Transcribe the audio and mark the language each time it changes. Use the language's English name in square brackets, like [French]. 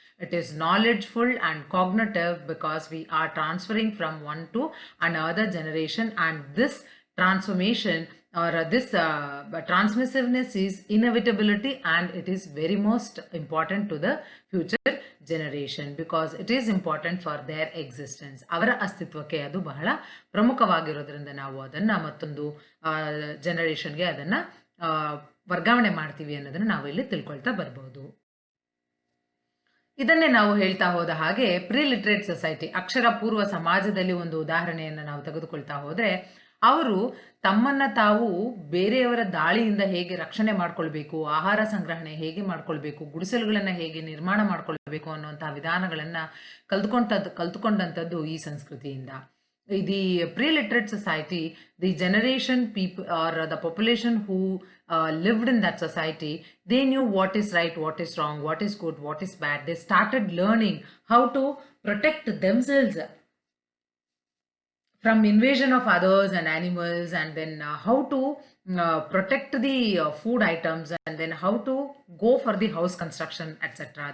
[English] It is knowledgeful and cognitive because we are transferring from one to another generation, and this transformation or this transmissiveness is inevitability, and it is very most important to the future generation because it is important for their existence. [Kannada] ಅವರ ಅಸ್ತಿತ್ವಕ್ಕೆ ಅದು ಬಹಳ ಪ್ರಮುಖವಾಗಿರೋದ್ರಿಂದ ನಾವು ಅದನ್ನ ಮತ್ತೊಂದು ಜನರೇಷನ್ಗೆ ಅದನ್ನ ವರ್ಗಾವಣೆ ಮಾಡ್ತೀವಿ ಅನ್ನೋದನ್ನ ನಾವು ಇಲ್ಲಿ ತಿಳ್ಕೊಳ್ತಾ ಬರ್ಬೋದು. ಇದನ್ನೇ ನಾವು ಹೇಳ್ತಾ ಹೋದ ಹಾಗೆ ಪ್ರಿಲಿಟ್ರೇಟ್ ಸೊಸೈಟಿ, ಅಕ್ಷರ ಪೂರ್ವ ಸಮಾಜದಲ್ಲಿ ಒಂದು ಉದಾಹರಣೆಯನ್ನು ನಾವು ತೆಗೆದುಕೊಳ್ತಾ ಹೋದ್ರೆ, ಅವರು ತಮ್ಮನ್ನ ತಾವು ಬೇರೆಯವರ ದಾಳಿಯಿಂದ ಹೇಗೆ ರಕ್ಷಣೆ ಮಾಡ್ಕೊಳ್ಬೇಕು, ಆಹಾರ ಸಂಗ್ರಹಣೆ ಹೇಗೆ ಮಾಡ್ಕೊಳ್ಬೇಕು, ಗುಡಿಸಲುಗಳನ್ನ ಹೇಗೆ ನಿರ್ಮಾಣ ಮಾಡ್ಕೊಳ್ಬೇಕು ಅನ್ನುವಂತಹ ವಿಧಾನಗಳನ್ನ ಕಲ್ತುಕೊಂಡಂಥದ್ದು ಈ ಸಂಸ್ಕೃತಿಯಿಂದ. [English] The pre-literate society, the generation people or the population who lived in that society, they knew what is right, what is wrong, what is good, what is bad. They started learning how to protect themselves from invasion of others and animals, and then how to protect the food items, and then how to go for the house construction, etc.